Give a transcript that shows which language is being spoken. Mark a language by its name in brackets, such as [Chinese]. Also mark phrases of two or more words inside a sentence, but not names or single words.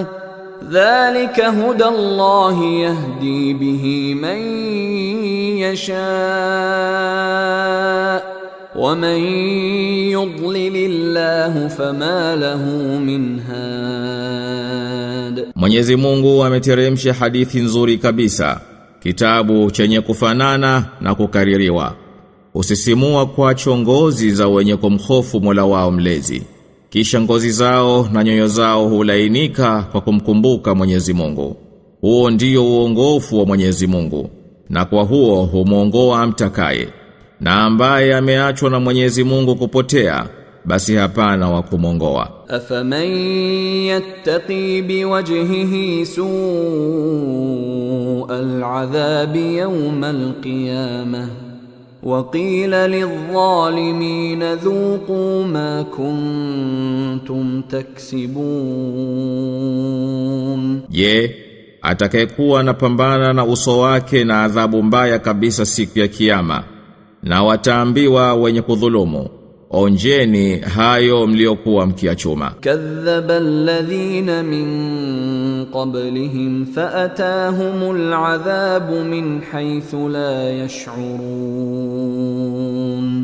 [Arabic] ذلك هدى الله يهدي به من يشاء ومن يضلل الله فما له من هاد. [Swahili] Mwenyezi Mungu ameteremsha hadithi nzuri kabisa, kitabu chenye kufanana na kukaririwa, usisimua kwa ngozi za wenye kumhofu Mola wao mlezi, kisha ngozi zao na nyoyo zao hulainika kwa kumkumbuka Mwenyezi Mungu. Huo ndio uongofu wa Mwenyezi Mungu, na kwa huo humuongoa amtakaye, na ambaye ameachwa na Mwenyezi Mungu kupotea, basi hapana wa kumongoa. [Arabic] أفمن يتقي بوجهه سوء العذاب يوم القيامة وقيل للظالمين ذوقوا ما كنتم تكسبون. [Swahili] Je, atakayekuwa anapambana na uso wake na adhabu mbaya kabisa siku ya kiyama, na wataambiwa wenye kudhulumu, onjeni hayo mliokuwa mkiachuma. [Arabic] كذب الذين من قبلهم فأتاهم العذاب من حيث لا يشعرون.